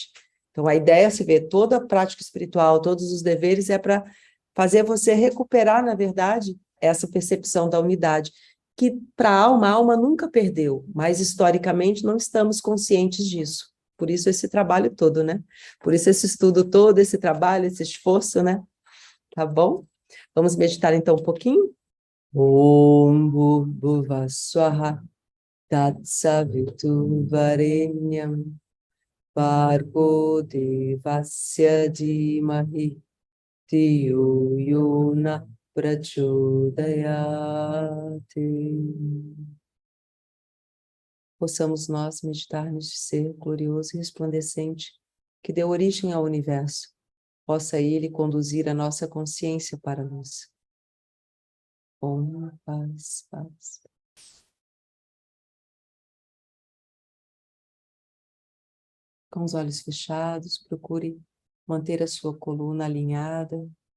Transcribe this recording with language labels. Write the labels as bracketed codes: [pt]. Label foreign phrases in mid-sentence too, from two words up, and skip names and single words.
[pt] Então, a ideia, se vê, toda a prática espiritual, todos os deveres, é para fazer você recuperar, na verdade, essa percepção da unidade, que para a alma nunca perdeu, mas historicamente não estamos conscientes disso. Por isso esse trabalho todo, né? Por isso esse estudo todo, esse trabalho, esse esforço, né? Tá bom? Vamos meditar então um pouquinho? [sa] ॐ भूर्भुव स्वाहा तत्सवितुर्वरेण्यम् भर्गो देवस्य धीमहि धियो योन प्रचोदयते. [pt] Possamos nós meditar neste ser glorioso e resplandecente que deu origem ao universo. Possa ele conduzir a nossa consciência para a luz. Om, paz, paz. Com os olhos fechados, procure manter a sua coluna alinhada.